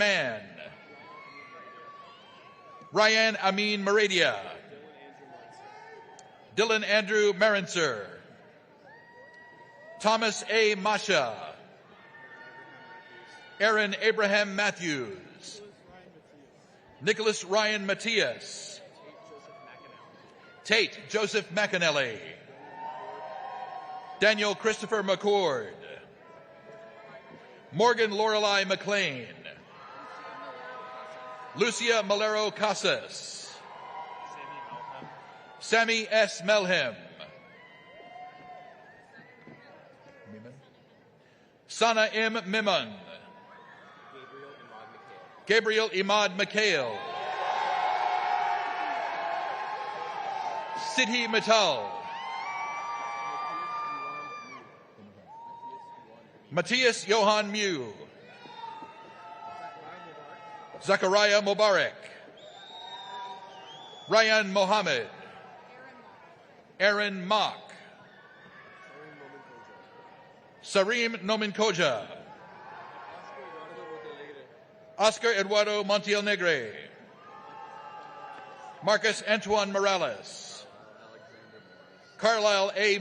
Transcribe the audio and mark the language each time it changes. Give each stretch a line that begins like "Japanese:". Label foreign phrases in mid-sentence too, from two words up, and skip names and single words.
English: Mann, Ryan Amin Maradia, Dylan Andrew Marinser, Thomas A. Masha, Aaron Abraham Matthews, Nicholas Ryan Matias, Tate Joseph McAnally, Daniel Christopher McCord, Morgan Lorelei McLean, Lucia Malero Casas, Sammy S. Melhem, Sana M. Mimon, Gabriel Imad Mikhail, Siddhi Mittal, Matthias Johan Mew, Zachariah Mubarak, Ryan Mohammed, Aaron Mock, Sarim Nominkoja, Oscar Eduardo Montiel Negre, Marcus Antoine Morales, Carlisle A.